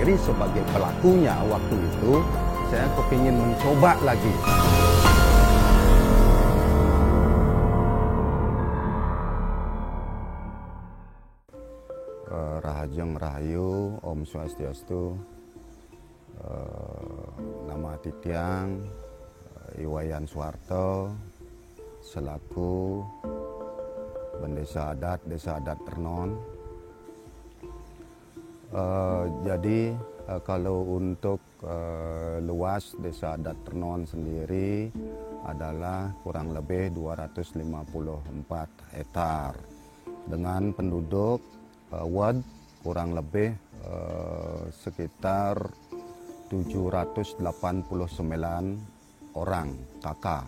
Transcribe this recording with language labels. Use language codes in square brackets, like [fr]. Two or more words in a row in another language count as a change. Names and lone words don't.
[id] sebagai pelakunya waktu itu, saya kepingin mencoba lagi. [ban] Rahajeng Rahayu, Om Swastiastu. [id] Nama Titiang Iwayan Suharto selaku Bendesa Adat Desa Adat Ternon. Jadi kalau untuk luas Desa Adat Ternon sendiri adalah kurang lebih 254 hektar dengan penduduk WAD kurang lebih sekitar 789 orang kakak.